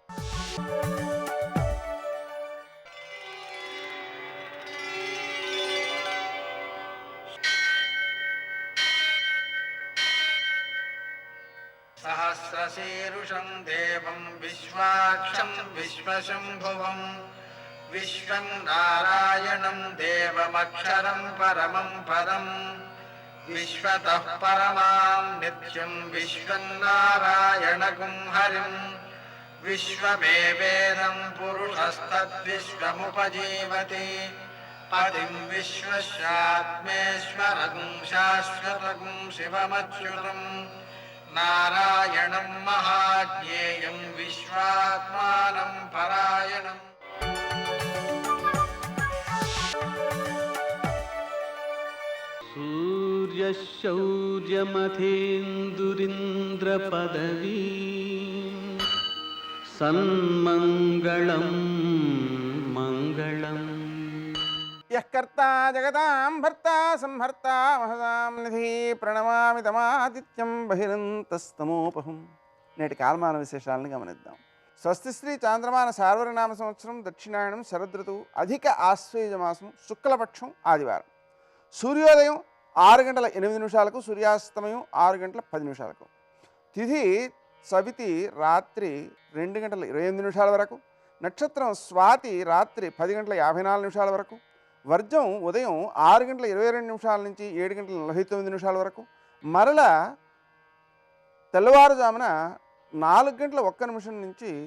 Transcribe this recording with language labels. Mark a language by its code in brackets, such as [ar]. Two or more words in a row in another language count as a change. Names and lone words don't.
[sa] సహస్రశీరుషం దేవం విశ్వాక్షం విశ్వశంభువం విశ్వం నారాయణం దేవమక్షరం పరమం పదం విశ్వతః పరమాం నిత్యం విశ్వం నారాయణగుం హరిం विश्वमेवेदं पुरुषस्तद्विश्वमुपजीवति पतिं विश्वस्यात्मेश्वरं शाश्वतं शिवमच्युतं नारायणं महाज्ञेयं विश्वात्मानं परायणम् सूर्यशौर्यमथेन्दुरिन्द्रपदवी सन्मङ्गलं मङ्गलम् यः कर्ता जगतां भर्ता संहर्ता महदां निधि ప్రణమామి తమాదిత్యం బహిరంతస్తమోపహం. [te] నేటి కాలమాన విశేషాలను గమనిద్దాం. స్వస్తి శ్రీ చాంద్రమాన సార్వరినామ సంవత్సరం దక్షిణాయనం శరదృతువు అధిక ఆశ్వేజ మాసం శుక్లపక్షం ఆదివారం. సూర్యోదయం 6:08 సూర్యాస్తమయం 6:10 తిథి సవితి రాత్రి 2:28 వరకు, నక్షత్రం స్వాతి రాత్రి 10:54 వరకు, వర్జం ఉదయం 6:22 నుంచి 7:49 వరకు, మరల తెల్లవారుజామున 4:01 నుంచి